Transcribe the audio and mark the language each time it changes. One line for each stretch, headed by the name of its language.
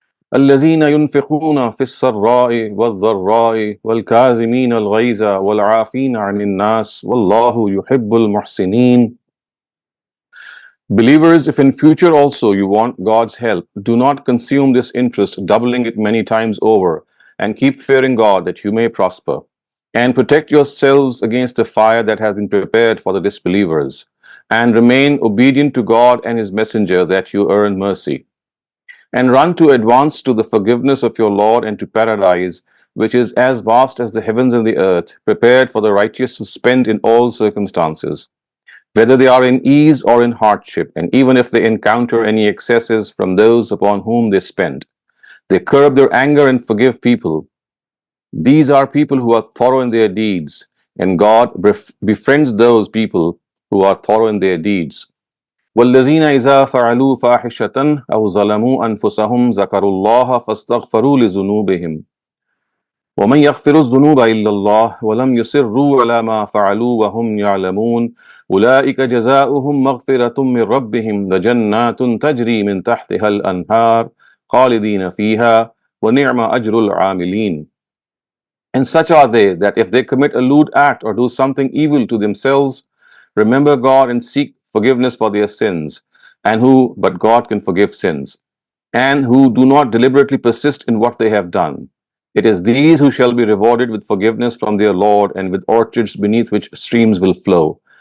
Arabic: الذين ينفقون في السراء والضراء والكاظمين الغيظ والعافين عن الناس والله يحب المحسنين.
English: Believers, if in future also you want God's help, do not consume this interest, doubling it many times over, and keep fearing God that you may prosper. And protect yourselves against the fire that has been prepared for the disbelievers, and remain obedient to God and His Messenger that you earn mercy. And run to advance to the forgiveness of your Lord and to paradise, which is as vast as the heavens and the earth, prepared for the righteous who spend in all circumstances, whether they are in ease or in hardship, and even if they encounter any excesses from those upon whom they spend. They curb their anger and forgive people. These are people who are thorough in their deeds, and God befriends those people who are thorough in their deeds.
Arabic: والذين إذا فعلوا فاحشة أو ظلموا أنفسهم ذكروا الله فاستغفروا لذنوبهم ومن يغفر الذنوب إلا الله ولم يصروا على ما فعلوا وهم يعلمون أولئك جزاؤهم مغفرة من ربهم وجنات تجري من تحتها الأنهار خالدين فيها ونعم أجر العاملين.
English: And such are they that if they commit a lewd act or do something evil to themselves, remember God and seek forgiveness for their sins, but God can forgive sins, and who do not deliberately persist in what they have done. It is these who shall be rewarded with forgiveness from their Lord and with orchards beneath which streams will flow.